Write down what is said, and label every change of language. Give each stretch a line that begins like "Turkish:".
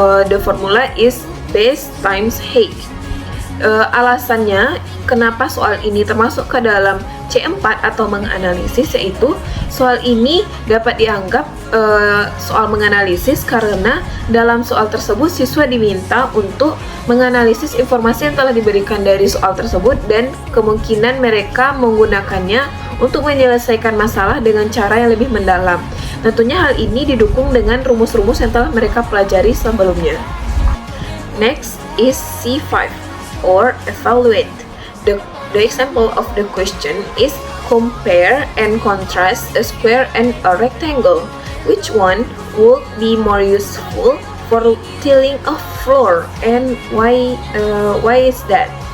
English: The formula is base times height.
Indonesian: Alasannya kenapa soal ini termasuk ke dalam C4 atau menganalisis, yaitu soal ini dapat dianggap soal menganalisis karena dalam soal tersebut siswa diminta untuk menganalisis informasi yang telah diberikan dari soal tersebut dan kemungkinan mereka menggunakannya untuk menyelesaikan masalah dengan cara yang lebih mendalam. Tentunya hal ini didukung dengan rumus-rumus yang telah mereka pelajari sebelumnya.
English: Next is C5 or evaluate. The example of the question is compare and contrast a square and a rectangle. Which one would be more useful for tiling a floor, and why is that?